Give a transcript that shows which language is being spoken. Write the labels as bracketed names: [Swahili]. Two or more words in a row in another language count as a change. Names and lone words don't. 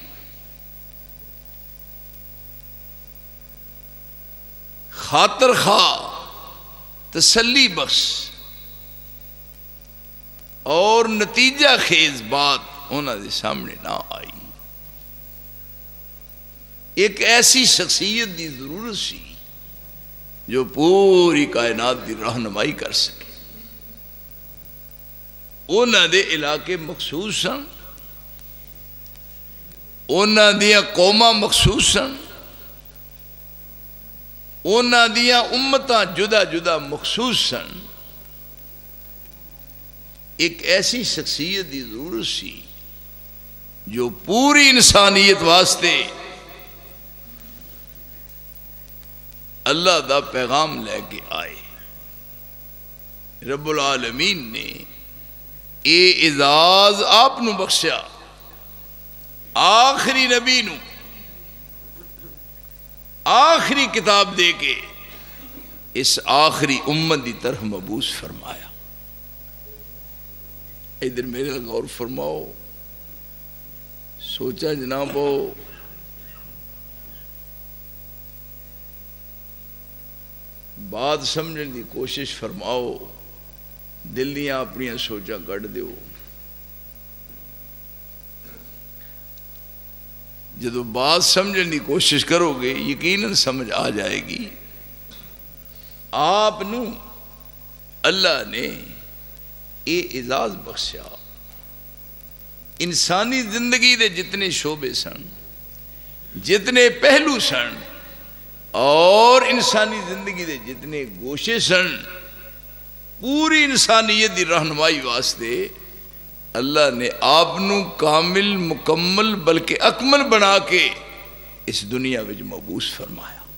[Punjabi] خاطر خواہ تسلی بخش اور نتیجہ خیز بات انہاں دے سامنے نہ آئی۔ ایک ایسی شخصیت دی ضرورت سی جو پوری کائنات دی رہنمائی کر سکے۔ انہاں دے علاقے مخصوص سن، انہاں دیاں قوماں مخصوص سن، انہاں دیاں امتاں جدا جدا مخصوص سن. ایک ایسی شخصیت کی ضرورت سی جو پوری انسانیت واسطے اللہ دا پیغام لے کے آئے. [Arabic] رب العالمین [Punjabi] نے اے اعزاز آپ نو بخشیا، آخری نبی نو آخری کتاب دے کے اس آخری امت دی طرف مبعوث فرمایا. ادھر میرے غور فرماؤ، سوچا جناب ہو، بات سمجھنے دی کوشش فرماؤ، دل دیاں اپنیاں سوچاں کٹ دیو. جدو بات سمجھنے دی کوشش کرو گے یقیناً سمجھ آ جائے گی. آپ نو اللہ نے اے اعزاز بخشیا، انسانی زندگی دے جتنے شعبے سن، جتنے پہلو سن، اور انسانی زندگی دے جتنے گوشے سن، پوری انسانیت دی رہنمائی واسطے اللہ نے آپ نو کامل، مکمل بلکہ اکمل بنا کے اس دنیا وچ مبعوث فرمایا.